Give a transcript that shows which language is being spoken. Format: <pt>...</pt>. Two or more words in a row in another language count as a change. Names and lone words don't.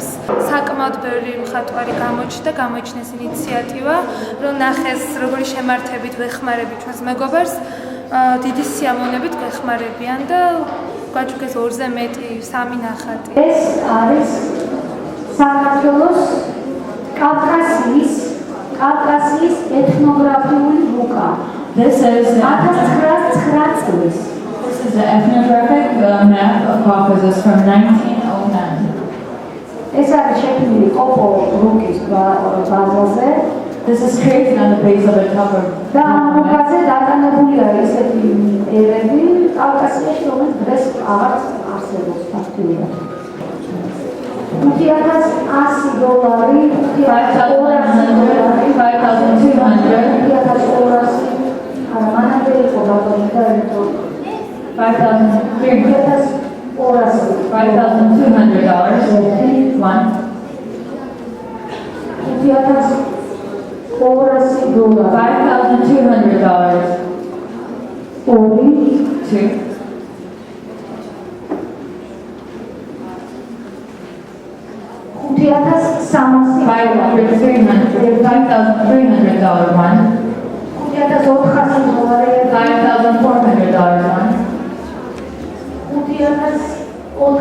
<ka>საკმაოდ ბევრი მხატვარი გამოიჩნეს ინიციატივა, რომ ნახეს როგორი შემართებით ვეხმარებით ჩვენს მეგობარს, დიდი სიამოვნებით გვეხმარებიან და გაჩუქეს 2-ზე მეტი 3 ნახატი. ეს არის საქართველოს კავკასიის ეთნოგრაფიული რუკა.</ka> <en>This is</en> <ka>1909 წლის.</ka> <en>This is the ethnographic map of Caucasus from 1909.</en> <ka>ეს არის შექმნილი კოპო რუკის ბაზაზე.</ka> <en>This is created on the base of a cover.</en> <ka>და ამ რუკაზე დატანებულია ისეთი ერები კავკასიაში, რომელიც დღეს აღარც არსებობს ფაქტიურად. $5,100, $5,200, მანამდე იყო ბატონი და ერთო $5,200,</ka> <en>one. $5,200, $5,200,</en> <ka>ორი,</ka> <en>two. $5,300, one. $5,400, $5,400, one.</en>